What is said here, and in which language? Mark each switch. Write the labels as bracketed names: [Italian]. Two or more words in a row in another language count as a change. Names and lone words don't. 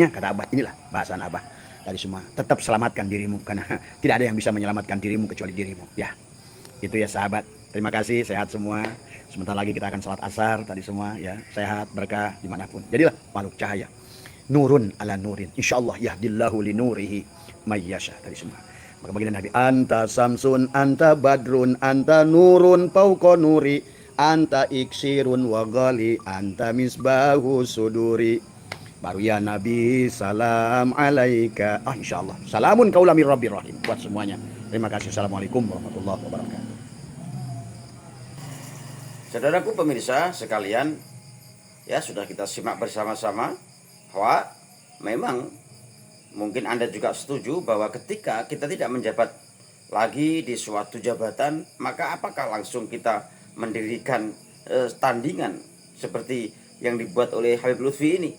[Indonesian] Kata Abah, inilah bahasan Abah tadi semua. Tetap selamatkan dirimu, karena tidak ada yang bisa menyelamatkan dirimu kecuali dirimu. Ya, itu ya sahabat. Terima kasih, sehat semua. Sebentar lagi kita akan salat asar tadi semua ya. Sehat, berkah dimanapun. [Arabic] Jadilah makhluk cahaya. نور على نور. Insyaallah يهدي الله لنوره من يشاء tadi semua. [Indonesian] Maka baginda Nabi, [Arabic] أنت شمس أنت بدر أنت نور فوق نور أنت إكسير وغالي أنت مصباح الصدور. Baru يا نبي سلام عليك إن شاء الله. سلام قولا من رب رحيم [Indonesian] buat semuanya. Terima kasih. [Arabic] السلام عليكم ورحمة الله وبركاته. [Indonesian] Saudaraku pemirsa sekalian, ya sudah kita simak bersama-sama bahwa memang mungkin Anda juga setuju bahwa ketika kita tidak menjabat lagi di suatu jabatan, maka apakah langsung kita mendirikan tandingan seperti yang dibuat oleh Habib Lutfi ini?